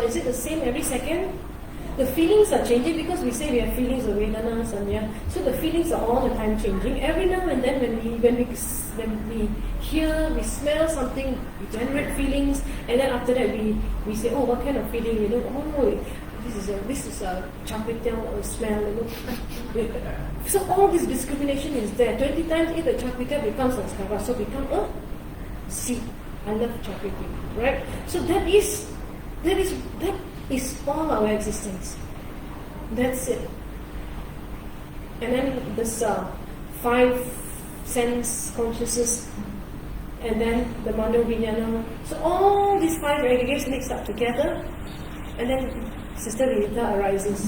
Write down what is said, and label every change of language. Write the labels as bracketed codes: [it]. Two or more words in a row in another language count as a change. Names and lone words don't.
[en] Is it the same every second? The feelings are changing because we say we have feelings of Vedana, Sanya. So the feelings are all the time changing. Every now and then when we hear, we smell something, we generate feelings, and then after that we say, oh, what kind of feeling? Oh, this is a char-kway-teow smell. So all this discrimination is there. 20 times eat the char-kway-teow becomes a skara, so become a seed. I love char-kway-teow, right? So that is all our existence. That's it. And then this 5 sense consciousness, and then the [sa] Mano Vijnana. [en] So all these 5 aggregates mixed up together, and then Sister Vinita arises.